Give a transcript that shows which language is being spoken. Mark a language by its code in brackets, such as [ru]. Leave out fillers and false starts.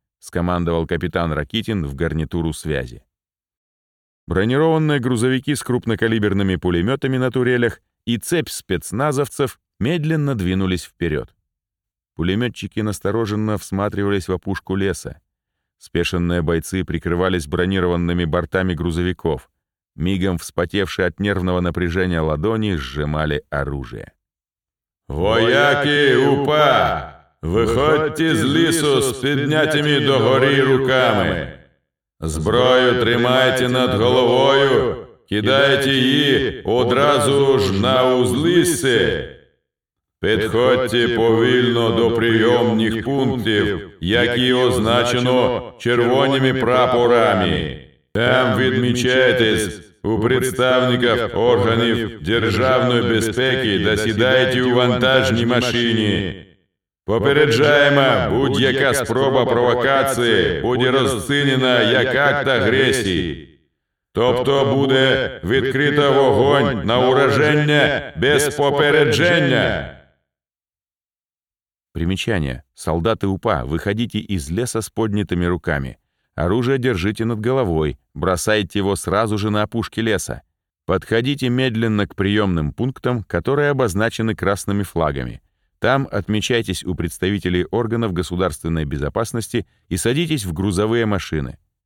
[ru] — скомандовал капитан Ракитин в гарнитуру связи. Бронированные грузовики с крупнокалиберными пулеметами на турелях и цепь спецназовцев медленно двинулись вперед. Пулеметчики настороженно всматривались в опушку леса. Спешенные бойцы прикрывались бронированными бортами грузовиков. Мигом вспотевшие от нервного напряжения ладони сжимали оружие. [uk] «Вояки УПА! Виходьте з лісу з піднятими догори руками! Зброю тримайте над головою, кидайте її одразу ж на узлісце! Підходьте повільно до прийомних пунктів, які означено червоними прапорами. Там відмічайтесь у представників органів державної безпеки, досідайте у вантажній машині. Попереджаємо, будь-яка спроба провокації буде розцінена як акт агресії. Тобто буде відкрито вогонь на ураження без попередження». [ru] Примечание. Солдаты УПА, выходите из леса с поднятыми руками. Оружие держите над головой, бросайте его сразу же на опушке леса. Подходите медленно к приемным пунктам, которые обозначены красными флагами. Там отмечайтесь у представителей органов государственной безопасности и садитесь в грузовые машины.